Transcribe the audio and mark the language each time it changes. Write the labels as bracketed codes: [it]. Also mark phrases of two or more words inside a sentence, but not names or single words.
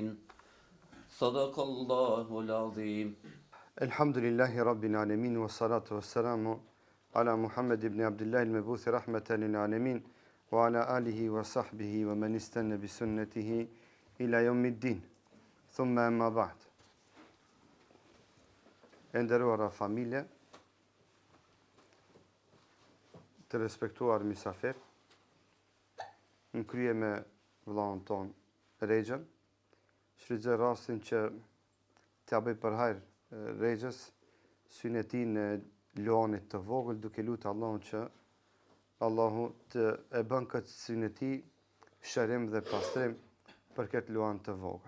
[ar] صدق الله العظيم. الحمد لله رب العالمين والصلاة والسلام على محمد بن عبد الله المبعوث رحمة للعالمين وعلى آله وصحبه ومن استنى بسنته إلى يوم الدين ثم أما بعد. [sq] Nderuara familje, të respektuar misafir, në krye me vëllain ton Rexhën, shfrytëzoj rastin që t'ja bëj përhajr Rexhës synë e tij në luanit të vogël, duke lutur Allahun që Allahu të e bën këtë synë e tij shërim dhe pastrim për këtë luan të vogël.